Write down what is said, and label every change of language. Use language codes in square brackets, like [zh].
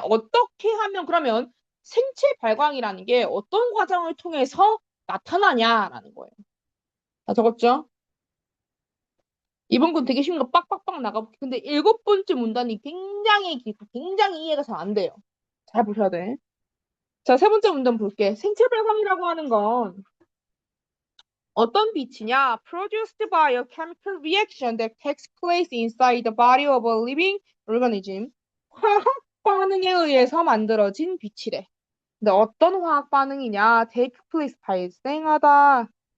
[ko] 어떻게 하면 그러면 생체 발광이라는 게 어떤 과정을 통해서 나타나냐라는 거예요. 다 적었죠? 이번 건 되게 쉬운 거 빡빡빡 나가볼게. 근데 일곱 번째 문단이 굉장히 길고 굉장히 이해가 잘 안 돼요. 잘 보셔야 돼. 자, 세 번째 문단 볼게. 생체 발광이라고 하는 건 어떤 빛이냐? [en] Produced by a chemical reaction that takes place inside the body of a living organism. [ko] 화학 반응에 의해서 만들어진 빛이래. 근데 어떤 화학 반응이냐? [en] Take place, 발생하다.